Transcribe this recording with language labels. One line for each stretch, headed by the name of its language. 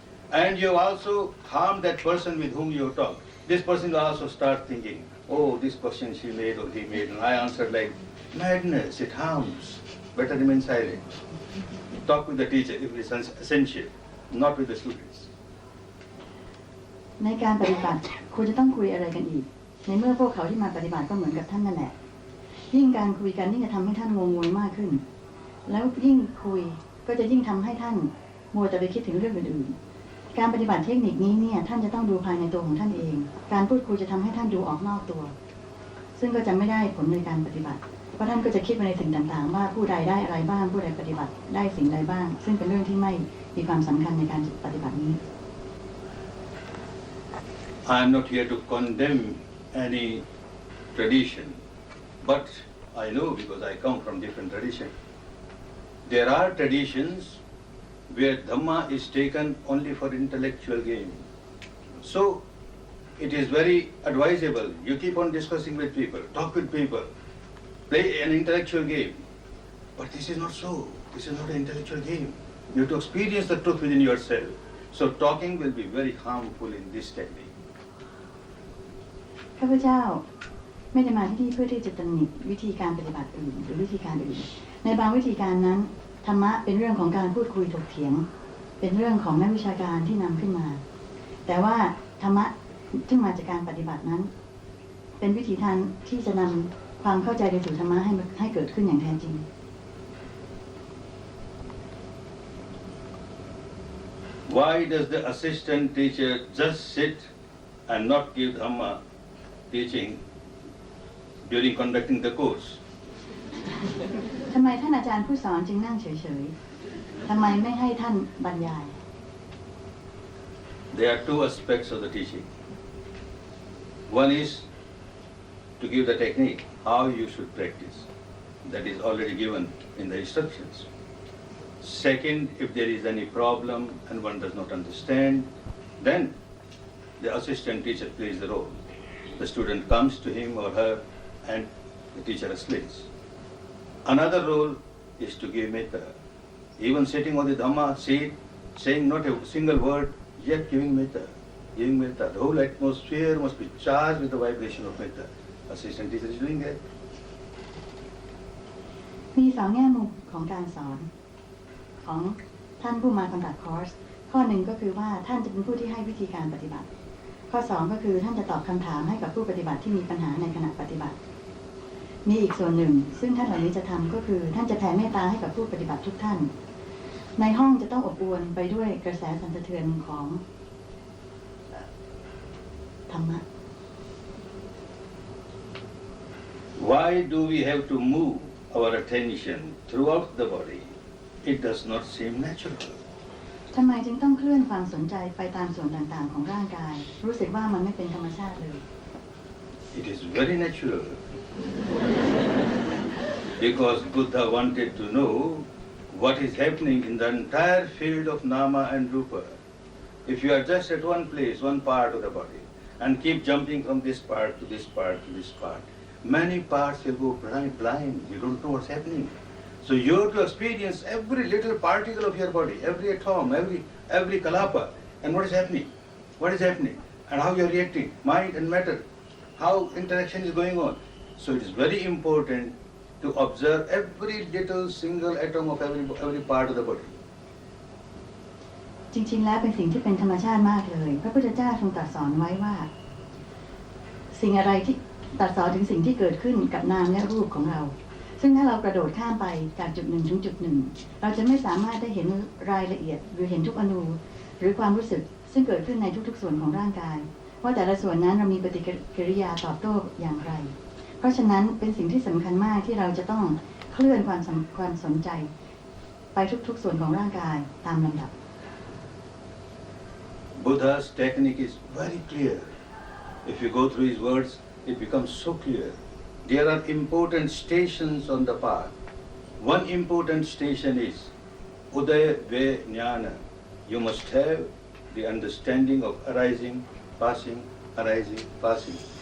English: And you also harm that person with whom you have talked. This person will also start thinking, oh, this question she made or he made, and I answered like madness, it harms. Better remain silent. Talk with the teacher if it is essential, not with the students.
Thai: ในการปฏิบัติคุณจะต้องคุยอะไรกันอีกในเมื่อพวกเขาที่มาปฏิบัติก็เหมือนกับท่านนั่นแหละยิ่งการคุยกันยิ่งจะทำให้ท่านงงงวยมากขึ้นแล้วยิ่งคุยก็จะยิ่งทำให้ท่านมัวแต่ไปคิดถึงเรื่องอื่นๆการปฏิบัติเทคนิคนี้เนี่ยท่านจะต้องดูภายในตัวของท่านเองการพูดคุยจะทำให้ท่านดูออกนอกตัวซึ่งก็จะไม่ได้ผลในการปฏิบัติเพราะท่านก็จะคิดไปในสิ่งต่างๆว่าผู้ใดได้อะไรบ้างผู้ใดปฏิบัติได้สิ่งใดบ้างซึ่งเป็นเรื่องที่ไม่มีความสำคัญในการปฏิบัตินี้
English: I am not here to condemn any tradition, but I know because I come from different tradition. There are traditions where Dhamma is taken only for intellectual gain. So it is very advisable. You keep on discussing with people, talk with people, play an intellectual game. But this is not so. This is not an intellectual game. You have to experience the truth within yourself. So talking will be very harmful in this technique.
Thai: ข้าพเจ้าไม่ได้มาที่นี่เพื่อที่จะตำหนิวิธีการปฏิบัติอื่นหรือวิธีการอื่นในบางวิธีการนั้นธรรมะเป็นเรื่องของการพูดคุยถกเถียงเป็นเรื่องของนักวิชาการที่นำขึ้นมาแต่ว่าธรรมะที่มาจากการปฏิบัตินั้นเป็นวิธีทางที่จะนำความเข้าใจในสู่ธรรมะให้เกิดขึ้นอย่างแท้จริง
English: Why does the assistant teacher just sit and not give Dhamma teaching during conducting the course?
Thai: ทำไมท่านอาจารย์ผู้สอนจึงนั่งเฉยๆทำไมไม่ให้ท่านบรรยาย
English: There are two aspects of the teaching. One is to give the technique, how you should practice. That is already given in the instructions. Second, if there is any problem and one does not understand, then the assistant teacher plays the role. The student comes to him or her and the teacher explains. Another role is to give metta. Even sitting on the Dhamma seat, saying not a single word, yet giving metta. Giving metta. The whole atmosphere must be charged with the vibration of metta. Assistant teacher is doing that.
Thai: มีสองแง่มุมของการสอนของท่านผู้มากำกับคอร์สข้อหนึ่งก็คือว่าท่านจะเป็นผู้ที่ให้วิธีการปฏิบัติข้อสองก็คือท่านจะตอบคำถามให้กับผู้ปฏิบัติที่มีปัญหาในขณะปฏิบัติมีอีกส่วนหนึ่งซึ่งท่านเหล่านี้จะทำก็คือท่านจะแผ่เมตตาให้กับผู้ปฏิบัติทุกท่านในห้องจะต้องอบอวลไปด้วยกระแสสั่นสะเทือนของธรรมะ
English: Why do we have to move our attention throughout the body? It does not seem natural.
Thai: ทำไมจึงต้องเคลื่อนความสนใจไปตามส่วนต่างๆของร่างกายรู้สึกว่ามันไม่เป็นธรรมชาติเลย
English: It is very natural. Because Buddha wanted to know what is happening in the entire field of Nama and Rupa. If you are just at one place, one part of the body, and keep jumping from this part to this part to this part, many parts will go blind. You don't know what's happening. So you have to experience every little particle of your body, every atom, every kalapa, and what is happening, and how you are reacting, mind and matter, how interaction is going on. So it is very important to observe every little single atom of every part of the body.
Thai: จริงๆแล้วเป็นสิ่งที่เป็นธรรมชาติมากเลยพระพุทธเจ้าทรงตรัสสอนไว้ว่าสิ่งอะไรที่ตรัสสอนถึงสิ่งที่เกิดขึ้นกับนามและรูปของเราซึ่งถ้าเรากระโดดข้ามไปจากจุดหนึ่งถึงจุดหนึ่งเราจะไม่สามารถได้เห็นรายละเอียดหรือเห็นทุกอนูหรือความรู้สึกซึ่งเกิดขึ้นในทุกๆส่วนของร่างกายว่าแต่ละส่วนนั้นเรามีปฏิกิริยาตอบโต้อย่างไรเพราะฉะนั้นเป็นสิ่งที่สำคัญมากที่เราจะต้องเคลื่อนความสนใจไปทุกๆส่วนของร่างกายตามลำดับ
English: Buddha's technique is very clear. If you go through his words, it becomes so clear. There are important stations on the path. One important station is Udaya Ve Jnana. You must have the understanding of arising, passing, arising, passing.